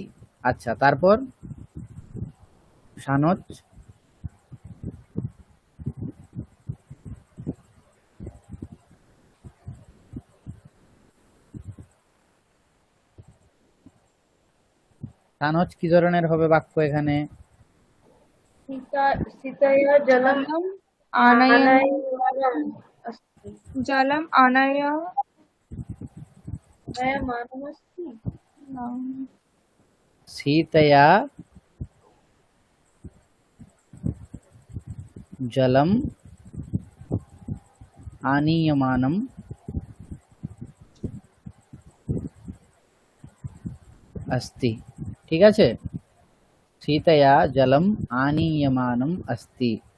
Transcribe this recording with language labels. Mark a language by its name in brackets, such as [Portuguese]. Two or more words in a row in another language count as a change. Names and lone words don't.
[Bangla] আচ্ছা, তারপর সানচ সানচ কি ধরনের হবে বাক্য এখানে? [Sanskrit] सीतया जलम जलम आनयन आनयनम् अस्ति जलम आनयमानमस्ति सीतया जलम आनीयमानम अस्ति, [Bangla] ঠিক আছে? [Sanskrit] सीतया जलम आनीयमानम अस्ति।